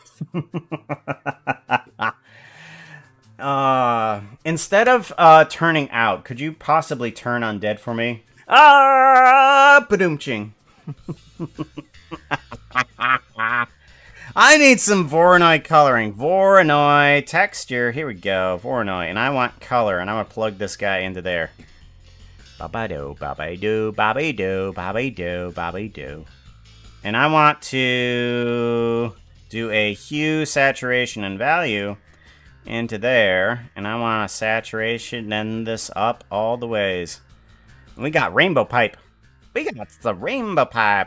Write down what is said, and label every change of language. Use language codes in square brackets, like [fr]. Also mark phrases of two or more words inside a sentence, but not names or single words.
[en] Instead of turning out, could you possibly turn undead for me? Padoomching. I need some Voronoi coloring. Voronoi texture. Here we go. Voronoi. And I want color. And I'm going to plug this guy into there. Ba-ba-do, ba-ba-do, ba-ba-do, ba-ba-do, ba-ba-do. And I want to do a hue, saturation, and value into there. And I want to saturation and this up all the ways. We got rainbow pipe. We got the rainbow pipe.